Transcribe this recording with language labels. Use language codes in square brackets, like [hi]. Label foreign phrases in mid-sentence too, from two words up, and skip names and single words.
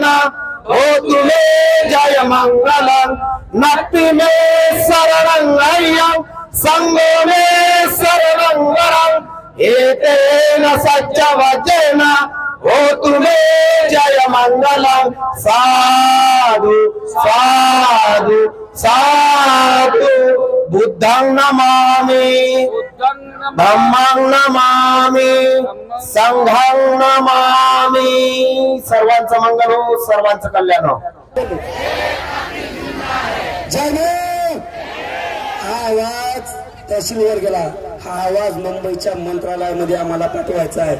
[pi] होतु मे जय मंगलं नक्ति मे शरणं अय्यं संगो मे शरणं वरं एतेन सच्चवचेन होतु मे जय मंगलं साधु साधु साधु बुद्धं नमामि धम्मं नमामि संघं नमामि। [mr] सर्वांचं मंगल हो, सर्वांचं कल्याण हो। हा आवाज तहसीलवर गेला, हा आवाज मुंबईच्या मंत्रालयामध्ये आम्हाला पाठवायचा आहे।